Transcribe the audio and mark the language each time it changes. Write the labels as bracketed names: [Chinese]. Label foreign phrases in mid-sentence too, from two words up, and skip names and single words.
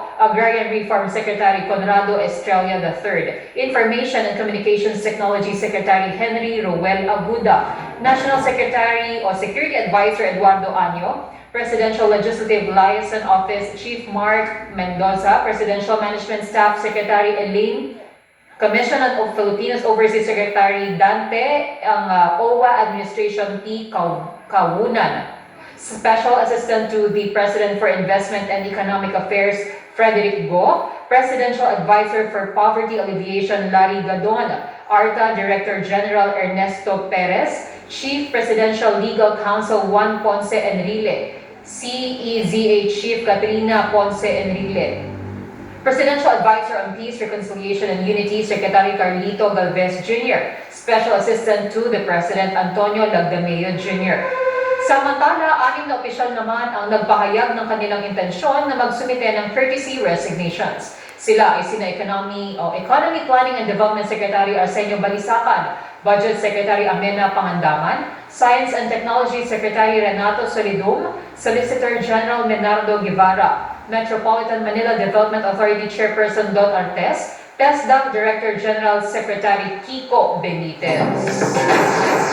[English] Agrarian Reform Secretary Conrado Estrella III, Information and Communications Technology Secretary Henry Roel Aguda, National Secretary o Security Advisor Eduardo Año, Presidential Legislative Liaison Office Chief Mark Mendoza, Presidential Management Staff Secretary Elaine, Commission of Filipinos Overseas Secretary Dante, ang OWA Administration T. Kawunan, Special Assistant to the President for Investment and Economic Affairs Frederick Go, Presidential Advisor for Poverty Alleviation Larry Gadon, ARTA Director General Ernesto Perez, Chief Presidential Legal Counsel Juan Ponce Enrile, CEZH Chief Katrina Ponce Enrile, Presidential Advisor on Peace, Reconciliation and Unity Secretary Carlito Galvez Jr., Special Assistant to the President Antonio Lagdameo Jr. [Filipino] Samantala, 6 na opisyal naman ang nagpahayag ng kanilang intensyon na magsumite ng [English] courtesy resignations. [Filipino] Sila ay sina Economy Planning and Development Secretary Arsenio Balisacan, Budget Secretary Amena Pangandaman, Science and Technology Secretary Renato Solidum, Solicitor General Menardo Guevara, Metropolitan Manila Development Authority Chairperson Don Artes, TESDAC Director General Secretary Kiko Benitez.